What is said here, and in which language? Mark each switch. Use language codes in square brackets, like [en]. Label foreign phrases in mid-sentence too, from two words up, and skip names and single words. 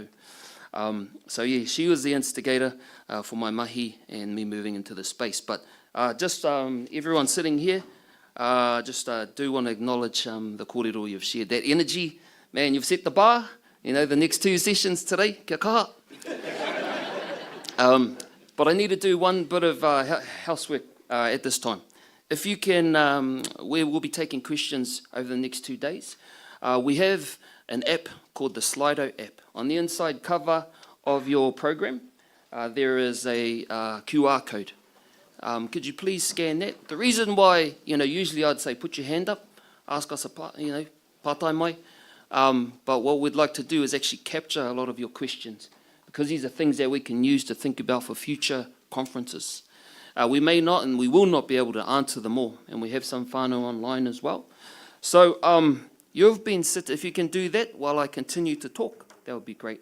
[en] So yeah, she was the instigator for my mahi and me moving into the space. But just everyone sitting here, do want to acknowledge the kōrero you've shared. That energy, man, you've set the bar. The next 2 sessions today, [mi] kia kaha. [en] But I need to do one bit of housework at this time. If you can, we'll be taking questions over the next 2 days. We have an app called the Slido app. On the inside cover of your program, there is a QR code. Could you please scan that? The reason why, usually I'd say put your hand up, ask us [mi] pātai mai. [en] But what we'd like to do is actually capture a lot of your questions, because these are things that we can use to think about for future conferences. We may not and we will not be able to answer them all, and we have some whānau online as well. So you've been if you can do that while I continue to talk, that would be great.